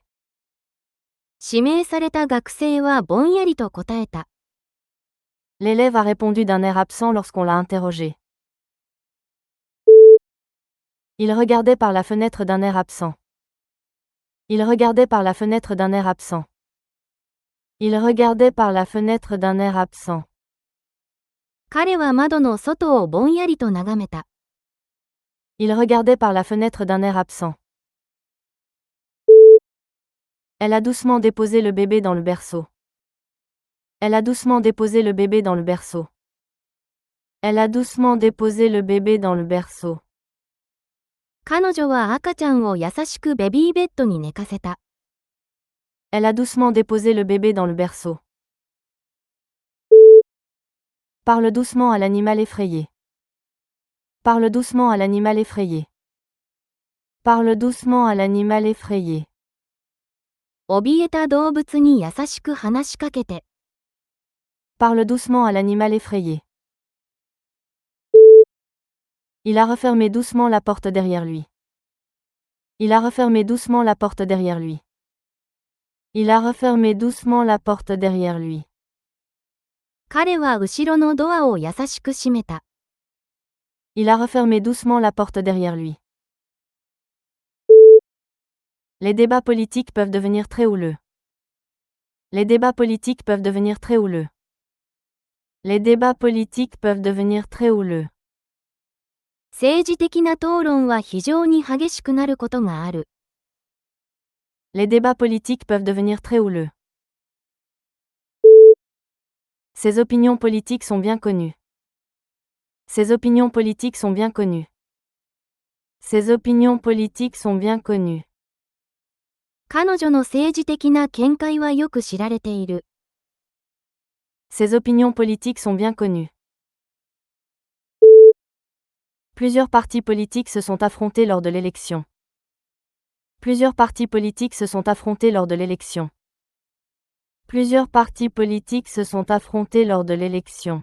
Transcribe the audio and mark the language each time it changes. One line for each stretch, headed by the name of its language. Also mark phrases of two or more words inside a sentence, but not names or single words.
Japanese: 指名された学生はぼんやりと答えた。
French: L'élève a répondu d'un air absent lorsqu'on l'a interrogé. Il regardait par la fenêtre d'un air absent. Il regardait par la fenêtre d'un air absent. Il regardait par la fenêtre d'un air absent.
Japanese: 彼は窓の外をぼんやりと眺めた。
French: Il regardait par la fenêtre d'un air absent. Elle a doucement déposé le bébé dans le berceau. Elle a doucement déposé le bébé dans le berceau. Elle a doucement déposé le bébé dans le berceau.
Japanese: 彼女は赤ちゃんを優しくベビーベッドに寝かせた。
French: Elle a doucement déposé le bébé dans le berceau. Parle doucement à l'animal effrayé. Parle doucement à l'animal effrayé. Parle doucement à l'animal effrayé.
Japanese: 怯えた動物に優しく話しかけて。
French: Parle doucement à l'animal effrayé. Il a refermé doucement la porte derrière lui. Il a refermé doucement la porte derrière lui. Il a refermé doucement la porte derrière lui.
Japanese: 彼は後ろのドアを優しく閉めた。
French: Il a refermé doucement la porte derrière lui. Les débats politiques peuvent devenir très houleux. Les débats politiques peuvent devenir très houleux. Les débats politiques peuvent devenir très houleux.
Japanese: 政治的な討論は非常に激しくなることがある。
French: Les débats politiques peuvent devenir très houleux. Ses opinions politiques sont bien connues. Ses opinions politiques sont bien connues. Ses opinions politiques sont bien connues.
Japanese: 彼女の政治的な見解はよく知られている。
French: Ses opinions politiques sont bien connues. Plusieurs partis politiques se sont affrontés lors de l'élection. Plusieurs partis politiques se sont affrontés lors de l'élection. Plusieurs partis politiques se sont affrontés lors de l'élection.